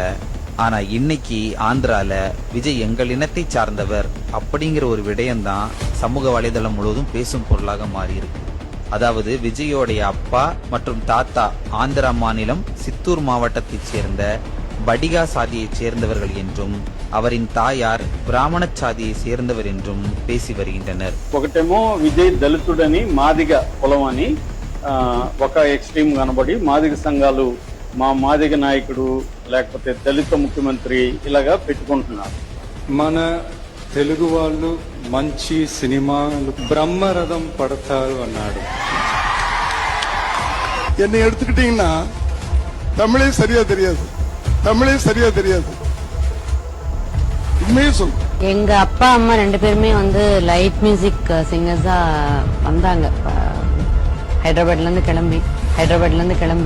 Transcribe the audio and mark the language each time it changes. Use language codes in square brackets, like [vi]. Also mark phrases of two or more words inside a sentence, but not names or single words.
[ta] ஆனா இன்னைக்கு ஆந்திரால விஜய் எங்கள் இனத்தை சார்ந்தவர் அப்படிங்கிற ஒரு விடயம்தான் சமூக வலைதளம் முழுவதும் பேசும் பொருளாக மாறி இருக்கு. அதாவது விஜயோடைய அப்பா மற்றும் தாத்தா ஆந்திரா மாநிலம் சித்தூர் மாவட்டத்தைச் சேர்ந்த படிகா சாதியைச் சேர்ந்தவர்கள் என்றும் அவரின் தாயார் பிராமண சாதியை சேர்ந்தவர் என்றும் பேசி வருகின்றனர். [te] ఒకటేమో విజయ్ దళితుడని మాదిగ కులం అని ఒక ఎక్స్ట్రీమ్ కనబడి మాదిగ సంఘాలు మా మాదిగ నాయకుడు లేకపోతే దళిత ముఖ్యమంత్రి ఇలాగా పెట్టుకుంటున్నారు. మన తెలుగు వాళ్ళు మంచి సినిమాలు బ్రహ్మరథం పడతారు అన్నాడు. [ta] என்னை எடுத்துக்கிட்டீங்கன்னா தமிழே சரியா தெரியாது, தமிழே சரியா தெரியாது. உண்மையே சொல். எங்க அப்பா அம்மா ரெண்டு பேருமே வந்து [en] light music singers [ta] வந்தாங்க. ஹைதராபாத்ல இருந்து கிளம்பி